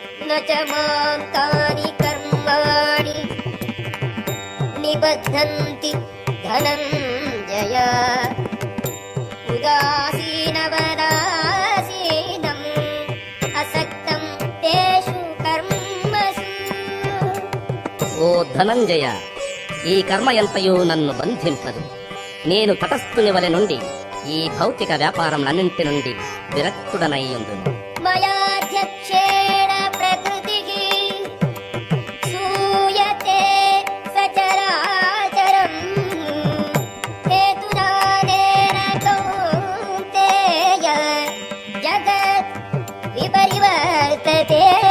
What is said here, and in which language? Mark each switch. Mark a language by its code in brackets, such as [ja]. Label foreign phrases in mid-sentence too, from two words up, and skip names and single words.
[sa] न च मां तानि कर्माणि निबध्नन्ति धनञ्जय उदासीनवदासीनम् असक्तं तेषु कर्मसु. [te] ఓ ధనంజయ, ఈ కర్మ ఎంతయో నన్ను బంధింపదు. నేను తటస్థుని వలె నుండి ఈ భౌతిక వ్యాపారములన్నింటి నుండి విరక్తుడనయ్యుందును. [sa] మయాధ్యక్షేణ ప్రకృతిః సూయతే సచరాచరం హేతునానేన కౌంతేయ జగత్ విపరివర్తతే.